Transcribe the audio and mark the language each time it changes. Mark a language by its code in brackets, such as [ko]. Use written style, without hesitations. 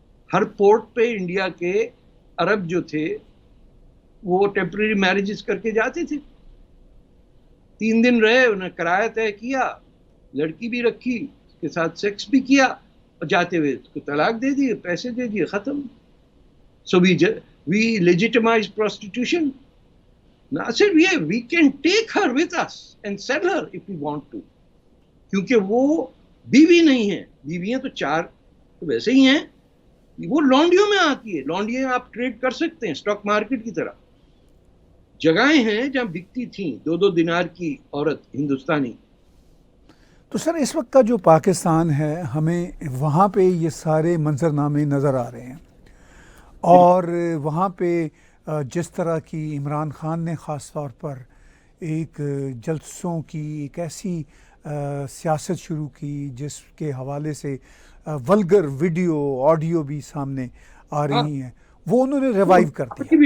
[ur] ہر port پہ India کے عرب جو تھے وہ ٹیمپرری میرجز کر کے جاتے تھے. 3 دن رہے، انہیں کرایہ طے کیا، لڑکی بھی رکھی، اس کے ساتھ سیکس بھی کیا، اور جاتے ہوئے اس کو طلاق دے دیے، پیسے دے دیے، ختم. [en] So we legitimize prostitution. Now I said we can take her with us and sell her if we want to. [ur] کیونکہ وہ بیوی نہیں ہے. بیویاں تو 4 تو ویسے ہی ہیں، وہ لانڈیوں میں آتی ہے. لانڈیاں آپ ٹریڈ کر سکتے ہیں اسٹاک مارکیٹ کی طرح. جگہیں ہیں جہاں بکتی تھیں 2 دینار کی عورت ہندوستانی. تو سر اس وقت کا جو پاکستان ہے، ہمیں وہاں پہ یہ سارے منظرنامے نظر آ رہے ہیں، اور وہاں پہ جس طرح کی عمران خان نے خاص طور پر ایک جلسوں کی ایک ایسی سیاست شروع کی جس کے حوالے سے ولگر ویڈیو آڈیو بھی سامنے آ رہی ہیں، وہ انہوں نے ریوائیو کر دیا.